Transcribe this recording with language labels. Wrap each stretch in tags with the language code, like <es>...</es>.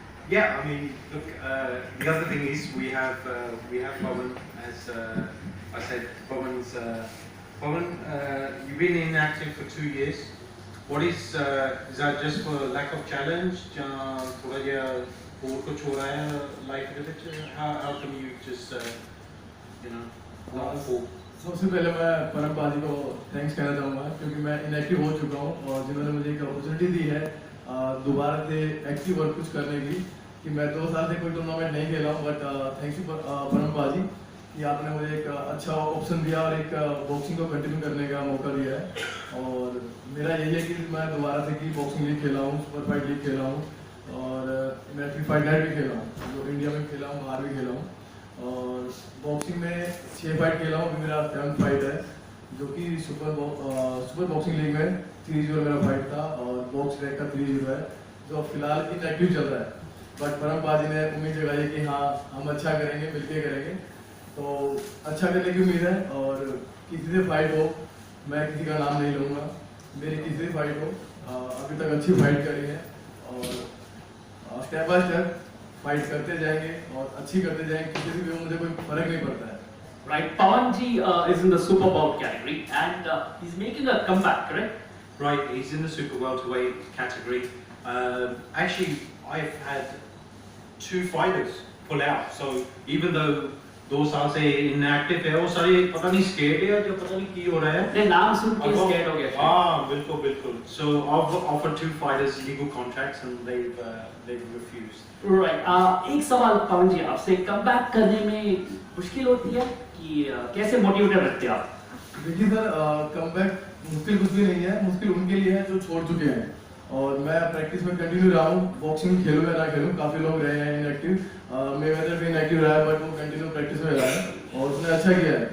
<en>Yeah, I mean, look, the other thing is we have Pawan, as I said. Pawan's Pawan, you've been inactive for 2 years. What is that just for lack of challenge?</en> <hi>थोड़ा या और कुछ हो रहा है life में?</hi> <en>How come you just not full?</en> <hi>सबसे पहले मैं परम बाजी को थैंक्स कहना चाहूँगा, क्योंकि मैं इनएक्टिव हो चुका हूँ और जिन्होंने मुझे एक अपॉर्चुनिटी दी है दोबारा से एक्टिव और कुछ करने की. कि मैं 2 साल से कोई टूर्नामेंट नहीं खेला हूँ, बट थैंक्स यू परम बाजी कि आपने मुझे एक अच्छा ऑप्शन दिया और एक बॉक्सिंग को कंटिन्यू करने का मौका दिया है. और मेरा यही है कि मैं दोबारा से की बॉक्सिंग लीग खेला हूँ, सुपर फाइट लीग खेला हूँ, और मैं फ्री फाइट नाइट भी खेला हूँ, जो इंडिया में खेला हूँ, बाहर भी खेला हूँ. और बॉक्सिंग में 6 फाइट खेला हूँ. अभी मेरा 7th फाइट है, जो कि सुपर बॉक्सिंग लीग में 3-0 मेरा फाइट था, और बॉक्स रैंक का 3-0 है, जो फिलहाल इनएक्टिव चल रहा है. बट परम बाजी ने उम्मीद जगाई कि हाँ हम अच्छा करेंगे, मिलके करेंगे. तो अच्छा करने की उम्मीद है. और किसी से फाइट हो, मैं किसी का नाम नहीं लूँगा, मेरी किसी से फाइट हो, अभी तक अच्छी फाइट करी है. और स्टेप बाय स्टेप फाइट करते जाएंगे और अच्छी करते जाएंगे. किसी से भी मुझे कोई फर्क नहीं पड़ता है.</hi> <en>Right, Pawanji is in the super bowl category and he's making a comeback, correct? Right, he's in the super welterweight category. Actually, I've had 2 fighters pull out. So even though</en> <hi>2 साल से inactive है, वो सारे पता नहीं scared है या जो पता नहीं की हो रहा है. नहीं, नाम सुन के scared हो गया. हाँ, बिल्कुल.</hi> <en>So I've offered 2 fighters legal contracts and they've refused. Right.</en> <hi>एक सवाल पवन जी आपसे, कमबैक करने में मुश्किल होती है कि कैसे मोटिवेटेड रखते हैं आप? देखिए सर, कमबैक मुश्किल कुछ भी नहीं है, मुश्किल उनके लिए है जो छोड़ चुके हैं। और मैं प्रैक्टिस में कंटिन्यू रहा हूँ, बॉक्सिंग खेलूँ या ना खेलूँ, काफ़ी लोग रहे हैं इनएक्टिव, मेवेदर भी इनएक्टिव रहा है बट वो कंटिन्यू प्रैक्टिस में रहा है और उसने अच्छा किया है।</hi>